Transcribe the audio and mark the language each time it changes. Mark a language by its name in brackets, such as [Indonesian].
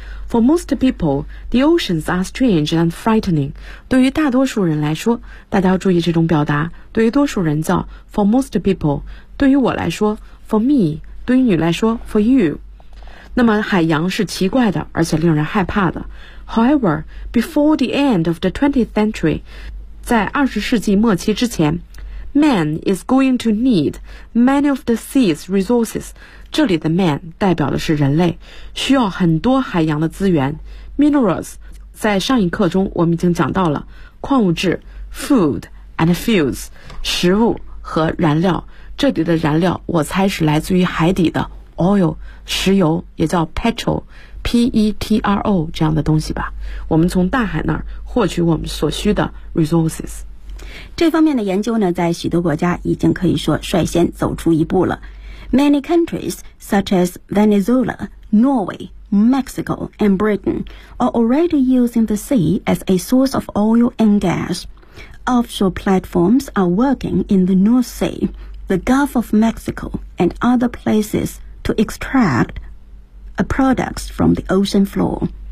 [English] For most people, the oceans are strange and frightening. [Chinese] 对于大多数人来说，大家要注意这种表达。对于多数人叫 [English] for most people. [Chinese] 对于我来说 [English] for me. [Chinese] 对于你来说 [English] for you. [Chinese] 那么海洋是奇怪的，而且令人害怕的。 [English] However, before the end of the 20th century, [Chinese] 在二十世纪末期之前 [English] man is going to need many of the sea's resources. [Chinese] 这里的 man 代表的是人类，需要很多海洋的资源 minerals. 在上一课中我们已经讲到了矿物质 [English] food and fuels, [Chinese] 食物和燃料。这里的燃料我猜是来自于海底的 oil, 石油，也叫 petrol, PETRO 这样的东西吧，我们从大海那儿获取我们所需的 resources。这方面的研究呢，在许多国家已经可以说率先走出一步了。 [English] Many countries such as Venezuela, Norway, Mexico and Britain are already using the sea as a source of oil and gas. Offshore platforms are working in the North Sea, the Gulf of Mexico and other places to extractproducts from the ocean floor.